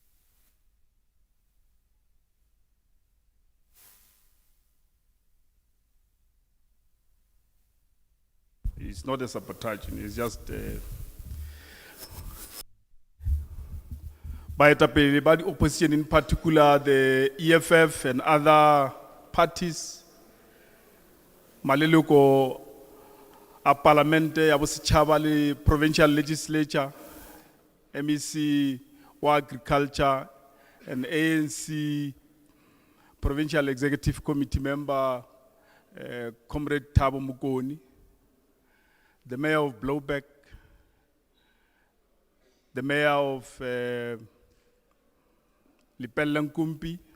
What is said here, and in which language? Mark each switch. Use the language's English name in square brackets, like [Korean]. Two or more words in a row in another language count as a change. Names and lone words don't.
[English] It's not a sabotage, it's just by the opposition, in particular the EFF and other parties. [Northern Sotho] Maleloko a parliament ya bosichaba le [English] provincial legislature, MEC wa agriculture and ANC provincial executive committee member Comrade Thabo Mokoni, the mayor of Blowback, the mayor of Lepelle-Nkumpi.